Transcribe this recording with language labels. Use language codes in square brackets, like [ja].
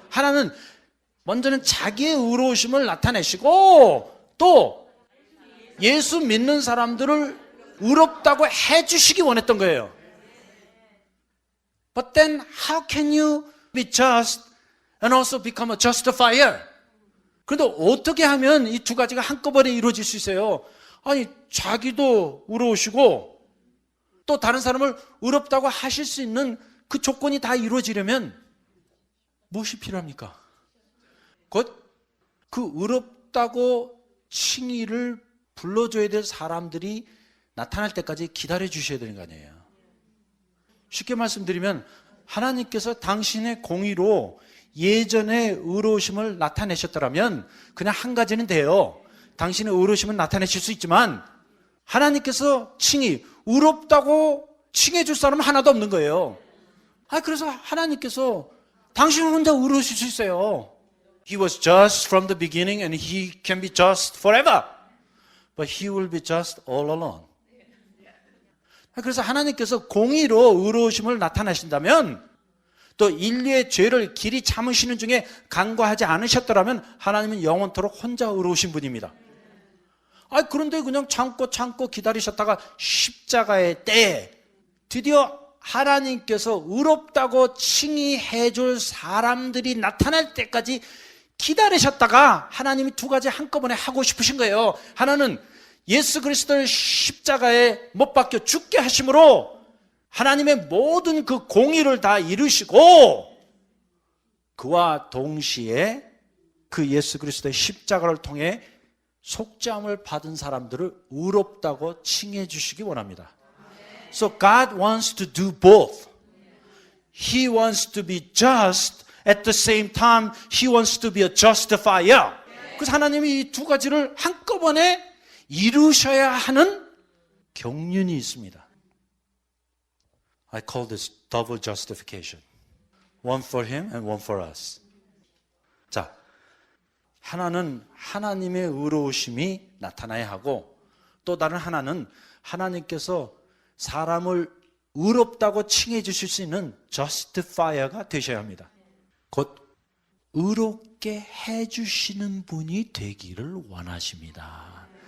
[ko] 하나는 먼저는 자기의 의로우심을 나타내시고 또 예수 믿는 사람들을 의롭다고 해주시기 원했던 거예요. [en] But then how can you be just and also become a justifier? [ko] 그런데 어떻게 하면 이 두 가지가 한꺼번에 이루어질 수 있어요? 아니 자기도 의로우시고 또 다른 사람을 의롭다고 하실 수 있는 그 조건이 다 이루어지려면 무엇이 필요합니까? 곧 그 의롭다고 칭의를 불러줘야 될 사람들이 나타날 때까지 기다려 주셔야 되는 거 아니에요. 쉽게 말씀드리면 하나님께서 당신의 공의로 예전에 의로우심을 나타내셨더라면 그냥 한 가지는 돼요. 당신의 의로우심을 나타내실 수 있지만 하나님께서 칭의, 의롭다고 칭해 줄 사람은 하나도 없는 거예요. 그래서 하나님께서 당신은 혼자 의로우실 수 있어요. [en] He was just from the beginning and he can be just forever. But he will be just all alone. [ko] 그래서 하나님께서 공의로 의로우심을 나타내신다면 또 인류의 죄를 길이 참으시는 중에 간과하지 않으셨더라면 하나님은 영원토록 혼자 의로우신 분입니다. 그런데 그냥 참고 기다리셨다가 십자가의 때에 드디어 하나님께서 의롭다고 칭의해 줄 사람들이 나타날 때까지 기다리셨다가 하나님이 두 가지 한꺼번에 하고 싶으신 거예요. 하나는 예수 그리스도를 십자가에 못 박혀 죽게 하심으로 하나님의 모든 그 공의를 다 이루시고 그와 동시에 그 예수 그리스도의 십자가를 통해 속죄함을 받은 사람들을 의롭다고 칭해 주시기 원합니다. [en] So God wants to do both. He wants to be just. At the same time, He wants to be a justifier. [ko] 그래서 하나님이 이 두 가지를 한꺼번에 이루셔야 하는 경륜이 있습니다. [en] I call this double justification. One for Him and one for us. [ko] 자, 하나는 하나님의 의로우심이 나타나야 하고 또 다른 하나는 하나님께서 사람을 의롭다고 칭해 주실 수 있는 justifier가 되셔야 합니다. 곧 의롭게 해주시는 분이 되기를 원하십니다.